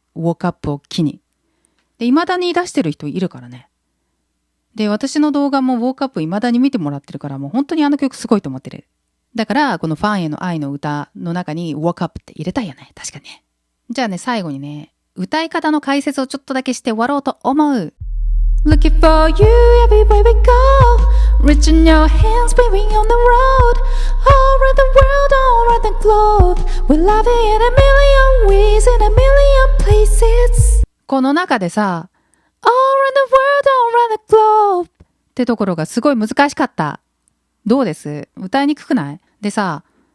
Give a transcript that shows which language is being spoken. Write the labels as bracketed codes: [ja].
[ja] ウォークアップを機に。で、未だに出してる人いるからね。で、私の動画もウォークアップ未だに見てもらってるから、もう本当にあの曲すごいと思ってる。だから、このファンへの愛の歌の中にウォークアップって入れたいよね。確かにね。じゃあね、最後にね、歌い方の解説をちょっとだけして終わろうと思う。 [en] Looking for you everywhere we go, reaching your hands, waving on the road, all around the world, all around the globe. We love it in a million ways, in a million places. [ja] この中でさ、 [en] all around the world, all around the globe [ja] ってところがすごい難しかった。どうです？歌いにくくない？でさ、